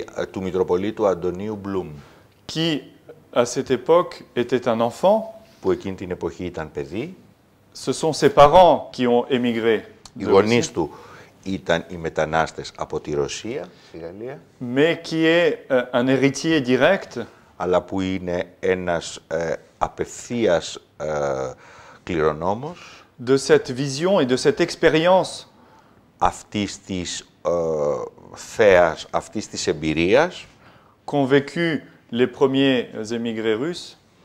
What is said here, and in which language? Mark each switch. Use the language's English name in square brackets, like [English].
[Greek] Του Μητροπολίτου Αντωνίου Μπλουμ. [French] Qui, à cette époque, était un enfant. [Greek] Που εκείνη την εποχή ήταν παιδί. [French] Ce sont ses parents qui ont émigré. [Greek] Οι γονείς του ήταν οι μετανάστες από τη Ρωσία, στη Γαλλία. [French] Mais qui est un héritier direct. [Greek] Αλλά που είναι ένας απευθείας κληρονόμος. [French] De cette vision et de cette expérience. [Greek] Αυτής της θέας, αυτής της εμπειρίας. [French] Qu'ont vécu les premiers émigrés russes.